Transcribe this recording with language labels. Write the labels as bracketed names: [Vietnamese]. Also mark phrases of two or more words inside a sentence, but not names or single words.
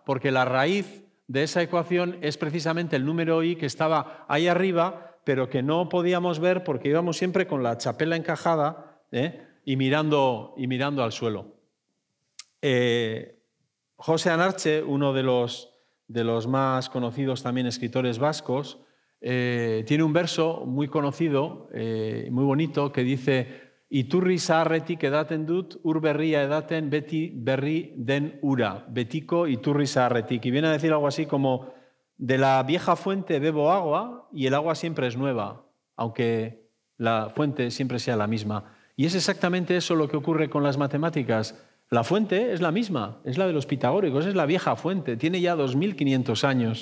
[Spanish] Porque la raíz de esa ecuación es precisamente el número i que estaba ahí arriba, pero que no podíamos ver porque íbamos siempre con la chapela encajada y mirando al suelo. José Anarche, uno de los más conocidos también escritores vascos, tiene un verso muy conocido, muy bonito, que dice: [Basque] Iturri zaharretik edaten dut, ur berria edaten beti berri den ura, betiko iturri zaharretik. [Spanish] Y viene a decir algo así como: de la vieja fuente bebo agua y el agua siempre es nueva, aunque la fuente siempre sea la misma. Y es exactamente eso lo que ocurre con las matemáticas. La fuente es la misma, es la de los pitagóricos, es la vieja fuente, tiene ya 2500 años.